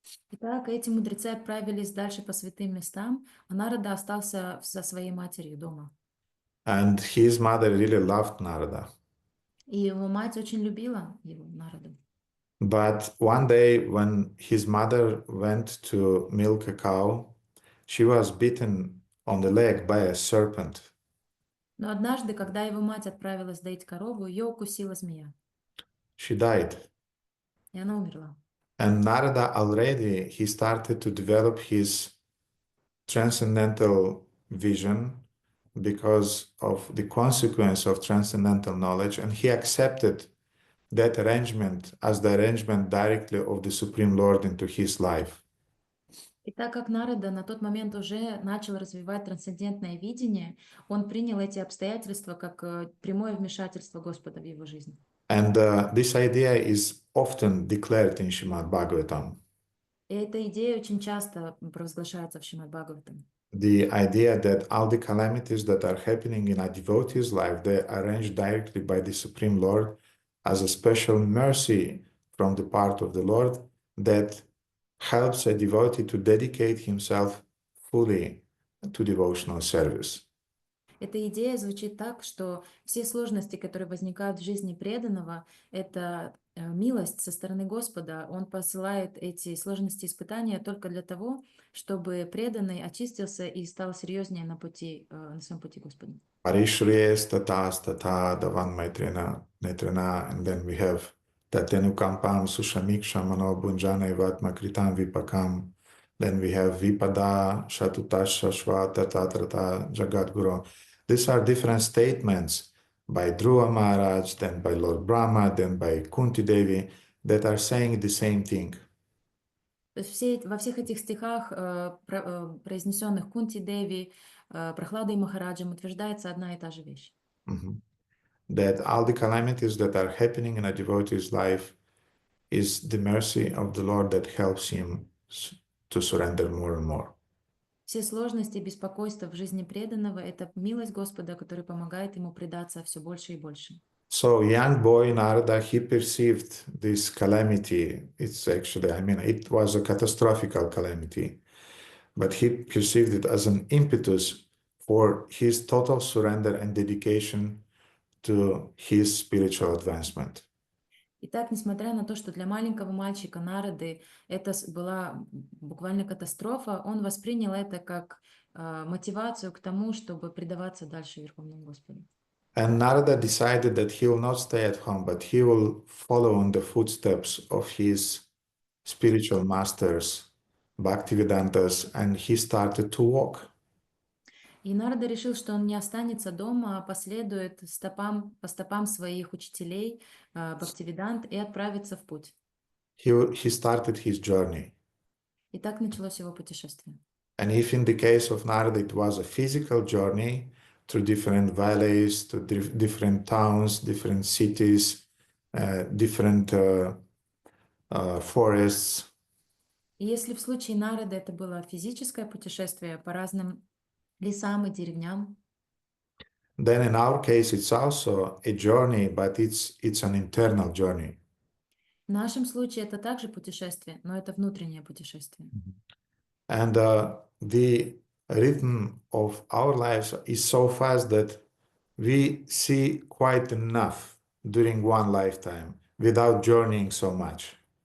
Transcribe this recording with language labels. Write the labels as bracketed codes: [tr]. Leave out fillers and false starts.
[ru] Итак, эти мудрецы отправились дальше по святым местам, а Нарада остался со своей матерью дома. [en] And his mother really loved Narada. [ru] И его мать очень любила его, Нараду. [en] But one day when his mother went to milk a cow, she was bitten on the leg by a serpent. [ru] Но однажды, когда его мать отправилась доить корову, ее укусила змея, [en] She died. [ru] и она умерла. [en] And Narada already, he started to develop his transcendental vision because of the consequence of transcendental knowledge, and he accepted that arrangement as the arrangement directly of the Supreme Lord into his life. [ru] И так как Нарада на тот момент уже начал развивать трансцендентное видение, он принял эти обстоятельства как прямое вмешательство Господа в его жизнь. [en] And this idea is often declared in Srimad Bhagavatam. [ru] И эта идея очень часто провозглашается в Шримад Бхагаватам. [en] The idea that all the calamities that are happening in a devotee's life, they are arranged directly by the Supreme Lord as a special mercy from the part of the Lord that helps a devotee to dedicate himself fully to devotional service. [ru] Эта идея звучит так, что все сложности, которые возникают в жизни преданного, это милость со стороны Господа. Он посылает эти сложности и испытания только для того, чтобы преданный очистился и стал серьезнее на своем пути Господа. [sa] Parishriyes tatas tata davan maitrena netrena, [en] and then we have [sa] tatenu kampam sushamiksham mano bunjana vatma kritam vipakam. [en] Then we have [sa] vipada shatutasha shvata tatrata jagadguru. [en] These are different statements by Dhruva Maharaj, then by Lord Brahma, then by Kunti Devi, that are saying the same thing. [ru] То есть во всех этих стихах, произнесенных Кунти Деви, Прохладой Махараджем, утверждается одна и та же вещь. [en] That all the calamities that are happening in a devotee's life is the mercy of the Lord that helps him to surrender more and more. [ru] Все сложности и беспокойства в жизни преданного — это милость Господа, которая помогает ему предаться все больше и больше. [en] So young boy Narada, he perceived this calamity. It's actually, it was a catastrophical calamity, but he perceived it as an impetus for his total surrender and dedication to his spiritual advancement. [ru] Итак, несмотря на то, что для маленького мальчика Нарады это была буквально катастрофа, он воспринял это как мотивацию к тому, чтобы предаваться дальше Верховному Господу. [en] And Narada decided that he will not stay at home, but he will follow in the footsteps of his spiritual masters, Bhaktivedantas, and he started to walk. [ru] И Нарада решил, что он не останется дома, а последует по стопам своих учителей, Бхактивидант, и отправится в путь. [en] He started his journey. [ru] И так началось его путешествие. [en] And if in the case of Narada it was a physical journey through different valleys, to different towns, different cities, different forests. [ru] И если в случае Нарады это было физическое путешествие по разным лесам и деревням, [en] Then in our case it's also a journey, but it's an internal journey. [ru] в нашем случае это также путешествие, но это внутреннее путешествие. [en] And the rhythm of our lives is so fast that we see quite enough during one lifetime without journeying so much.